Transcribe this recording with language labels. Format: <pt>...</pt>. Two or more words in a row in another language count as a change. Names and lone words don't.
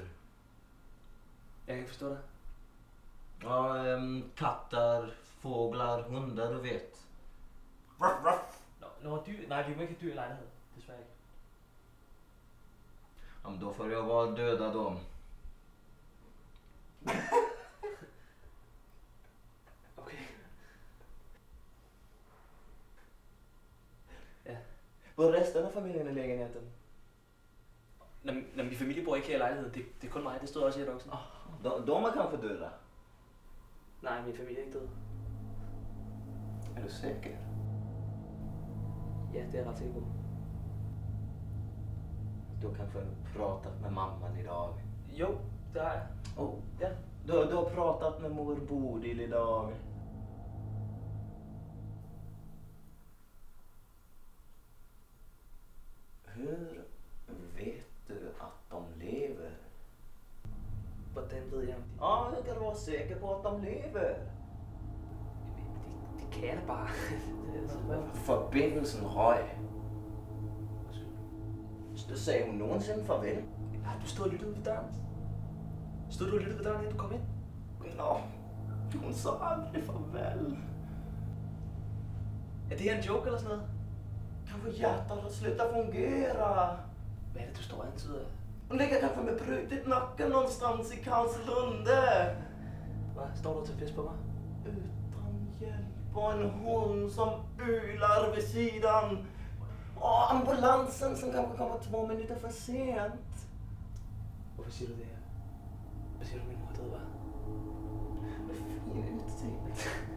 <da>Jeg kan forstå dig.</da> <sv>Ja, katter, fåglar, hundar, du vet. Ruff, ruff.</sv> <da>Nå, dyr? Nej, vi må ikke have dyr i lejligheden. Desværre ikke.</da> <sv>Ja, men då får jag bara döda dem. Okay. Ja. Bor resten av familjen i lägenheten?</sv> <da>Når min familie bor ikke her i lejligheden. Det er kun mig. Det stod også i annonsen.</da> <sv>De är kanske döda.</sv> <da>Nej, min familie er ikke død.</da> <sv>Är du säker?</sv> <da>Ja, det er jeg ret sikker på.</da> <sv>Du har kanske pratat med mamman idag.</sv> <da>Jo, det har jeg. Oh. Ja.</da> <sv>Du har pratat med mor Bodil idag. Hur vet du att de lever?</sv> <da>Hvordan ved jeg, om de...</da> <sv>Ja, jag kan vara säker på att de lever.</sv> <da>Det kan jeg da bare. Förbindelsen røg. Sagde hun nogensinde farvel? Har du stået og lyttet ved døren? Stod du og lyttede ved døren, inden du kom ind? Nå, hun sa aldrig farvel. Er det her en joke eller sådan noget?</da> <sv>Kanske hjärtat har slutat fungera.</sv> <da>Hvad er det, du står og antyder?</da> <sv>Hon ligger kanske med brutit nacken någonstans i Karlslunde.</sv> <da>Hvad? Står du til fest på mig?</da> <sv>Utan hjälp och en hund som ylar vid sidan. Och ambulansen som kanske kommer 2 minuter för sent.</sv> <da>Hvorfor siger du det her? Hvad siger du, min mor døde, hva'?</da> <sv>Med fin utsikt.</sv>